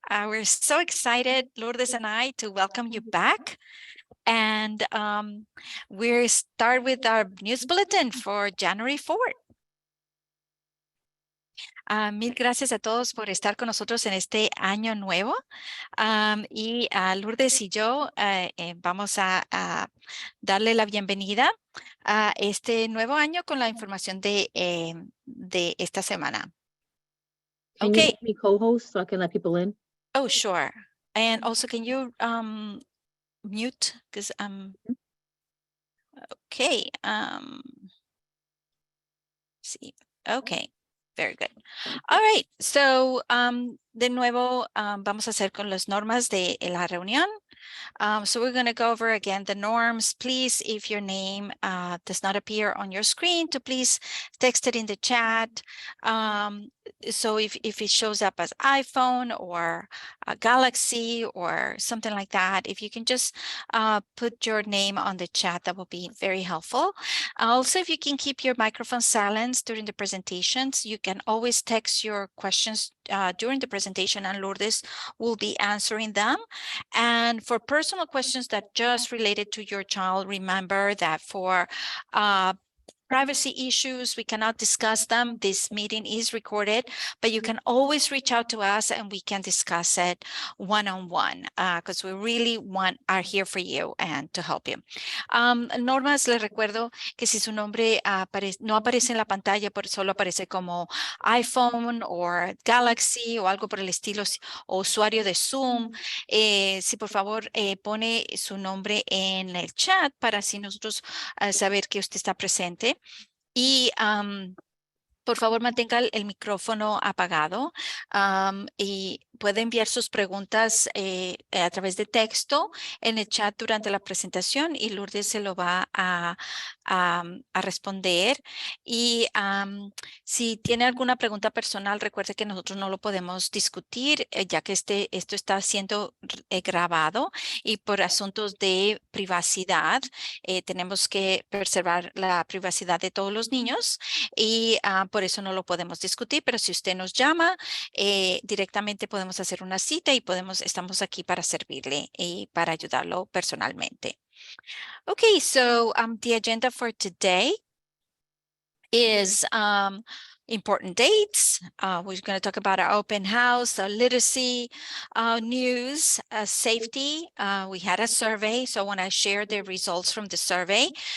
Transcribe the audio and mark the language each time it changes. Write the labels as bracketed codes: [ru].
[en] We're so excited, Lourdes and I, to welcome you back. And we start with our news bulletin for January 4th. [es] Mil gracias a todos por estar con nosotros en este año nuevo. Y Lourdes y yo vamos a darle la bienvenida a este nuevo año con la información de esta semana. [en] Can you make me co-host so I can let people in? Oh, sure. And also, can you mute? Because okay. See. Okay. Very good. All right. [es] So, de nuevo, vamos a hacer con las normas de la reunión. [en] So we're going to go over again the norms. Please, if your name does not appear on your screen, to please text it in the chat. So if it shows up as iPhone or a Galaxy or something like that, if you can just put your name on the chat, that will be very helpful. Also, if you can keep your microphone silenced during the presentations, you can always text your questions during the presentation and Lourdes will be answering them. And for personal questions that just related to your child, remember that for privacy issues, we cannot discuss them. This meeting is recorded, but you can always reach out to us and we can discuss it one-on-one because we really are here for you and to help you. [es] Normas, les recuerdo que si su nombre no aparece en la pantalla, solo aparece como iPhone o Galaxy o algo por el estilo, o usuario de Zoom, si por favor pone su nombre en el chat para así nosotros saber que usted está presente. Y por favor mantenga el micrófono apagado y puede enviar sus preguntas a través de texto en el chat durante la presentación y Lourdes se lo va a responder. Y si tiene alguna pregunta personal, recuerde que nosotros no lo podemos discutir ya que esto está siendo grabado y por asuntos de privacidad tenemos que preservar la privacidad de todos los niños y por eso no lo podemos discutir, pero si usted nos llama directamente podemos hacer una cita y estamos aquí para servirle y para ayudarlo personalmente. [en] Okay, so the agenda for today is important dates. We're going to talk about our open house, literacy news, safety. We had a survey, so I want to share the results from the survey.